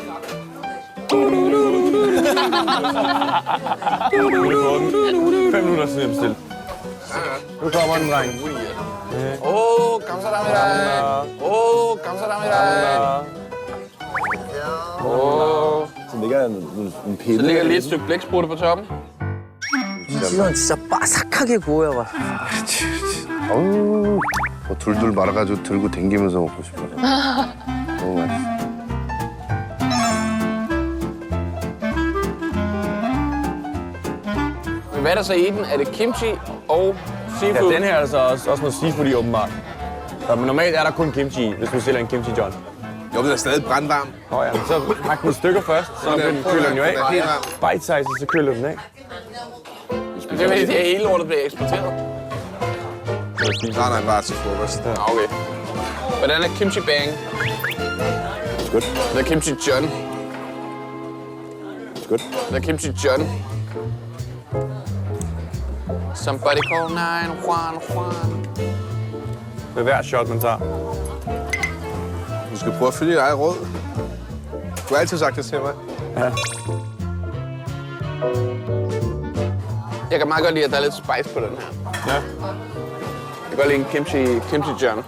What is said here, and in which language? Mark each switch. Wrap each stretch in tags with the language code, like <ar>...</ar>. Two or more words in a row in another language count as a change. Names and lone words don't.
<da>Ude på den. 5 minutter siden stille. Nu kommer den, dreng.</da> <ko>감사합니다. 감사합니다.</ko> <da>Så ligger en pille. Så ligger lige et stykke blæksprutte på toppen.</da> <ko>이건 진짜 바삭하게 구워야 맛있어. 어우, 뭐 둘둘 말아가지고 들고 댕기면서 먹고 싶어. 너무 맛있어.</ko> <da>Hvad er der så i den? Er det kimchi og seafood? Ja, den her er altså også noget seafood i åbenbart. Så, men normalt er der kun kimchi i, hvis man sælger en kimchi John. Jo, den er stadig brandvarm. Nå ja, så hak den i stykker først, så køler den jo af. Helt varm.</da> <en>Bite size,</en> <da>så køler den af. Det er fordi, det hele lortet bliver eksporteret. Nej, bare til frokost. Okay. Hvordan er kimchi bang? Godt. Det er kimchi John. Godt. Det er kimchi John.</da> <en>Somebody call 911.</en> <da>Med hver shot, man tager. Du skal prøve at følge dit eget råd. Du har altid sagt det til mig. Ja. Jeg kan meget godt lide, at der er lidt spice på den her. Ja. Jeg kan godt lide en kimchi John.</da>